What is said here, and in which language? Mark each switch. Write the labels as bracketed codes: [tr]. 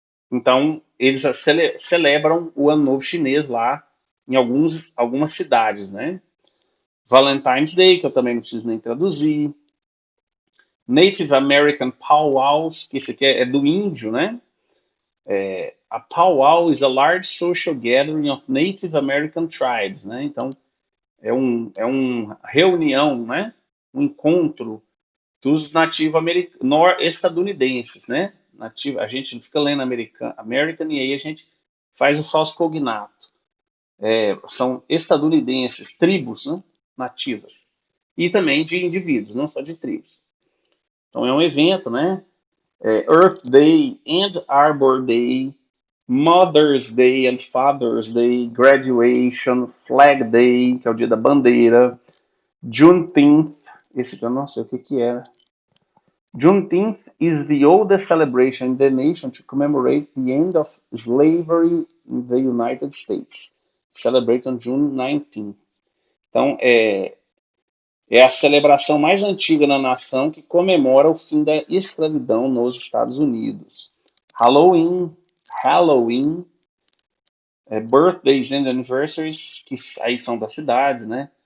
[pt] Então, eles celebram o Ano Novo Chinês lá em algumas cidades, né? Valentine's Day, que eu também não preciso nem traduzir. Native American Powwows, que esse aqui é do índio, né? [en] A powwow is a large social gathering of Native American tribes, né? [pt] Então, é uma reunião, né? Um encontro dos estadunidenses, né? A gente fica lendo American e aí a gente faz o falso cognato. São estadunidenses, tribos, né? Nativas. E também de indivíduos, não só de tribos. Então é um evento, né? Earth Day and Arbor Day, Mother's Day and Father's Day, Graduation, Flag Day, que é o dia da bandeira, Juneteenth, esse que eu não sei o que era. [en] Juneteenth is the oldest celebration in the nation to commemorate the end of slavery in the United States. Celebrated on June 19th. [pt] Então, é a celebração mais antiga na nação que comemora o fim da escravidão nos Estados Unidos. Halloween, [en] birthdays and anniversaries, [pt] que aí são das cidades, né?